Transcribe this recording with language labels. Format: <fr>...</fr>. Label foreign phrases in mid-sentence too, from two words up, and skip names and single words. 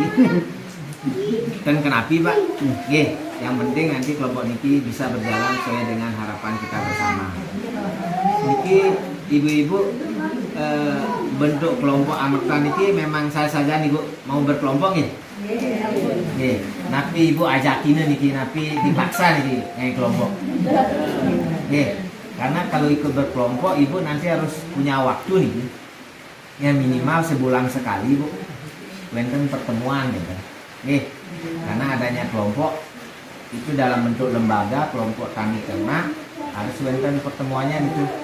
<id>Dan kenapa Pak? Yang penting nanti kelompok niki bisa berjalan sesuai dengan harapan kita bersama. Niki ibu-ibu bentuk kelompok Amerta niki memang saya saja nih Bu mau berkelompok Napi ibu ajakin niki, napi dipaksa niki kelompok. Karena kalau ikut berkelompok ibu nanti harus punya waktu nih. Ya minimal sebulan sekali Bu. Wenten pertemuan gitu. Karena adanya kelompok itu dalam bentuk lembaga, kelompok tani ternak harus wenten pertemuannya gitu.</id>